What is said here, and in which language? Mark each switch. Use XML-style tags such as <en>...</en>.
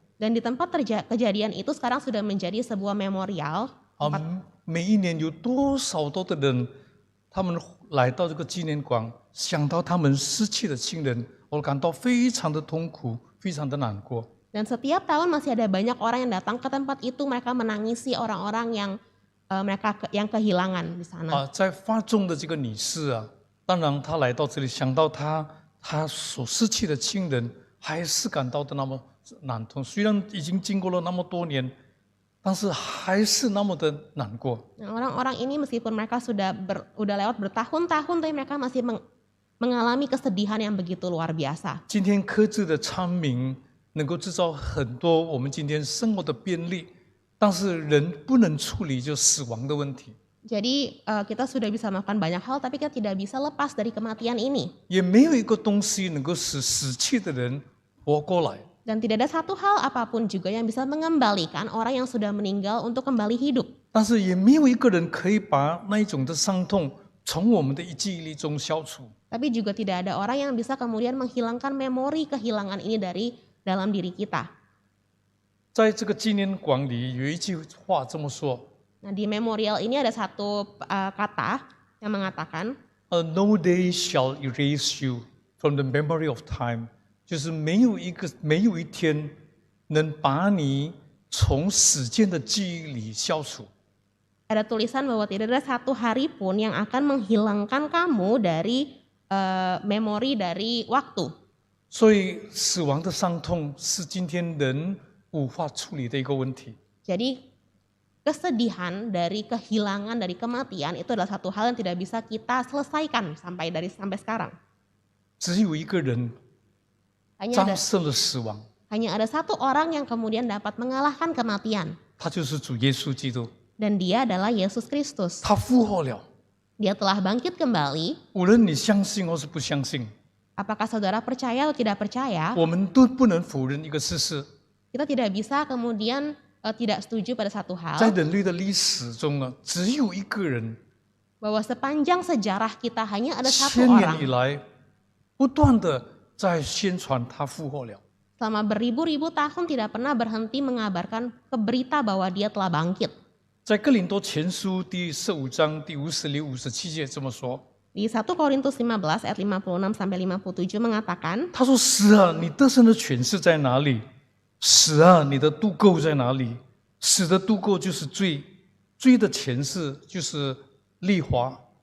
<id>Dan di tempat kejadian itu sekarang sudah menjadi sebuah memorial.</id> <zh>每一年有多少的人，他们来到这个纪念馆，想到他们失去的亲人，而感到非常的痛苦，非常的难过。</zh> <id>Dan setiap tahun masih ada banyak orang yang datang ke tempat itu, mereka menangisi orang-orang yang kehilangan di sana.</id> <zh>在发中的这个女士当然她来到这里，想到她所失去的亲人，还是感到的那么难痛。虽然已经经过了那么多年，但是还是那么的难过。</zh> <id>Nah, orang-orang ini meskipun mereka sudah lewat bertahun-tahun, tapi mereka masih mengalami kesedihan yang begitu luar biasa.</id> <zh>今天科技的昌明能够制造很多我们今天生活的便利，但是人不能处理就死亡的问题。</zh> <id>Jadi kita sudah bisa melakukan banyak hal, tapi kita tidak bisa lepas dari kematian ini.</id> <zh>也没有一个东西能够使死去的人活过来。</zh> <id>Dan tidak ada satu hal apapun juga yang bisa mengembalikan orang yang sudah meninggal untuk kembali hidup.</id> <zh>但是也没有一个人可以把那一种的伤痛从我们的记忆力中消除。</zh> <id>Tapi juga tidak ada orang yang bisa kemudian menghilangkan memori kehilangan ini dari dalam diri kita.</id> <zh>在这个纪念馆里有一句话这么说</zh> <id>Nah, di memorial ini ada satu kata yang mengatakan,</id> <en>：“No day shall erase you from the memory of time。”</en> <zh>就是没有一天能把你从时间的记忆里消除。</zh> <id>ada tulisan bahwa tidak ada satu hari pun yang akan menghilangkan kamu dari memori dari waktu.</id> <zh>所以，死亡的伤痛是今天人无法处理的一个问题。</zh> <id>Jadi kesedihan dari kehilangan dari kematian itu adalah satu hal yang tidak bisa kita selesaikan sampai sekarang.</id> <zh>只有一个人</zh> <id>Hanya</id> <zh>战胜了死亡，</zh> <id>ada satu orang yang kemudian dapat mengalahkan kematian,</id> <zh>他就是主耶稣基督。</zh> <id>dan dia adalah Yesus Kristus.</id> <zh>他复活了，</zh> <id>Dia telah bangkit kembali.</id> <zh>无论你相信或是不相信，</zh> <id>Apakah saudara percaya atau tidak percaya,</id> <zh>我们都不能否认一个事实：</zh> <id>kita tidak bisa kemudian tidak setuju pada satu</id> <zh>在</zh> <id>hal,</id> <zh>人类的历史中呢，只有一个人，</zh> <id>bahwa sepanjang sejarah kita hanya ada satu</id> <zh>千年</zh> <id>orang</id> <zh>以来不断的在宣传他复活了。</zh> <id>selama beribu-ribu tahun tidak pernah berhenti mengabarkan berita bahwa dia telah bangkit.</id> <zh>在哥林多前书第15章第56、57节这么说：</zh> <id>Di 1 Korintus 15 ayat 56 sampai 57 mengatakan,</id> <zh>他说：“死啊，你得胜的权势在哪里？死啊，你的度垢在哪里？死的度垢就是罪，罪的权势就是律法。</zh>